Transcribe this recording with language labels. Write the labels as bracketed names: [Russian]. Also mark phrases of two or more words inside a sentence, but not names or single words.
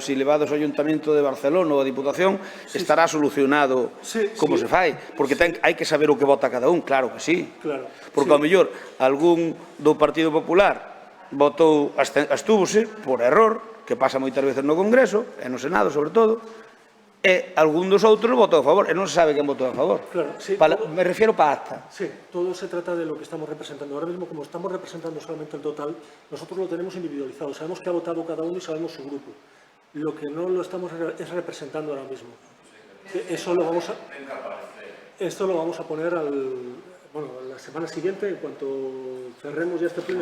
[Galician] Si levados ao Ayuntamiento de Barcelona ou a Diputación, estará solucionado como se fai. Porque hai que saber o que vota cada un, claro que sí. Porque ao mellor algún do Partido Popular votou, astúvose por error, que pasa moitas veces no Congreso, e no Senado sobre todo, e algún dos outros votou a favor, e non se sabe quen votou a favor. [Spanish] Me refiero para acta. Sí, todo se trata de lo que estamos representando. Ahora mismo, como estamos representando solamente el total, nosotros lo tenemos individualizado. Sabemos que ha votado cada uno y sabemos su grupo. Lo que no lo estamos es representando ahora mismo. Esto lo vamos a poner la semana siguiente, en cuanto cerremos ya este pleno.